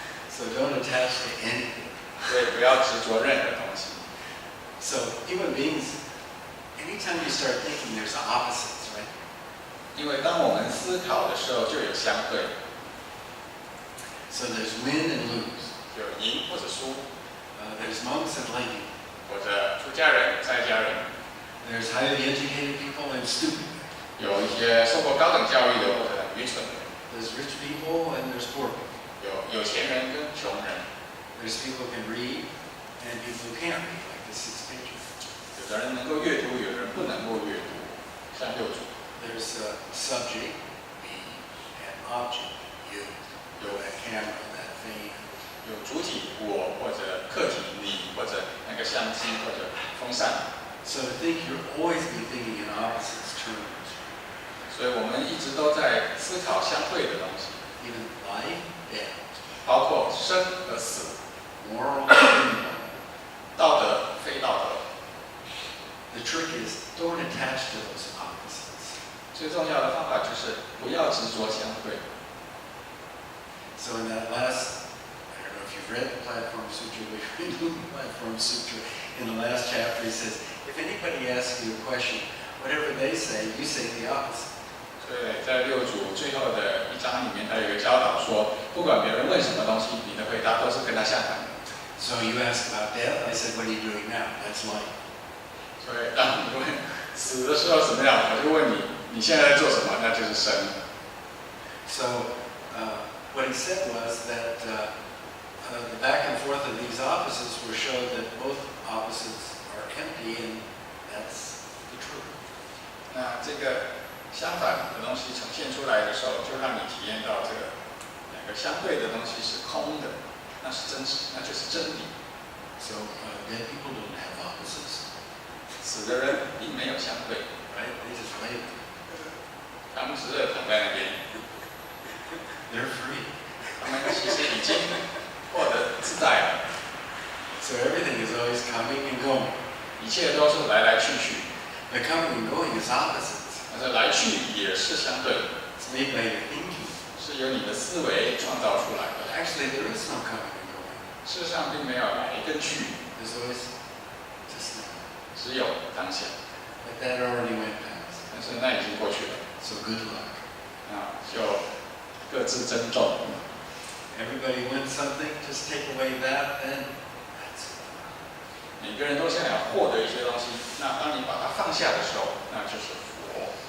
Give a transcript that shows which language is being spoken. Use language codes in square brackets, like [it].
[en] So don't attach to anything. [zh] 所以不要执着任何东西。 [en] So human beings, anytime you start thinking, there's opposites, right? [zh] 因为当我们思考的时候，就有相对， [en] So there's win and lose. [zh] 有赢或者输， [en] There's monks and laymen. [zh] 或者出家人、在家人， [en] There's highly educated people and stupid. [zh] 有一些受过高等教育的或者很愚蠢的， [en] There's rich people and there's poor people. [zh] 有钱人跟穷人， [en] There's people who can read and people who can't read, like the 6 pages. [zh] 有的人能够阅读，有的人不能够阅读，像六祖。 [en] There's a subject, me, and object, you. That camera, that thing. [zh] 有主体我或者客体你或者那个相机或者风扇， [en] So to think, you'll always be thinking in opposites terms. [zh] 所以我们一直都在思考相对的东西， [en] Even life, death, [zh] 包括生和死， [en] moral, immoral. [zh] 道德非道德。 [en] The trick is don't attach to those opposites. [zh] 最重要的方法就是不要执着相对。 [en] So in that last, I don't know if you've read the Platform Sutra, but if you read the Platform Sutra, in the last chapter he says, if anybody asks you a question, whatever they say, you say the opposite. [zh] 所以在六祖最后的一章里面，他有一个教导说，不管别人问什么东西，你的回答都是跟他相反的。 [en] So you ask about death, I said, what are you doing now? That's life. [zh] 所以当你问死的时候怎么样，我就问你，你现在在做什么？那就是生。 [en] So what he said was that the back and forth of these opposites will show that both opposites are empty, and that's the truth. [zh] 那这个相反的东西呈现出来的时候，就让你体验到这个两个相对的东西是空的，那是真实，那就是真理。 [en] So dead people don't have opposites, [zh] 死的人并没有相对， [en] right? They just lay there. [zh] 他们只是躺在那边， [en] They're free. [zh] 他们其实已经获得自在了。 [en] So everything is always coming and going. [zh] 一切都是来来去去， [en] The coming and going is opposites. [zh] 但是来去也是相对的， [en] It's made by your thinking. [zh] 是由你的思维创造出来的。 [en] Actually, there is no coming and going. [zh] 事实上并没有来跟去， [en] There's always just now. [zh] 只有当下。 [en] But that already went past. [zh] 但是那已经过去了， [en] So good luck. [zh] 就各自珍重。 [en] Everybody wants something, just take away that, then that's it. [zh] 每个人都想要获得一些东西，那当你把它放下的时候，那就是佛，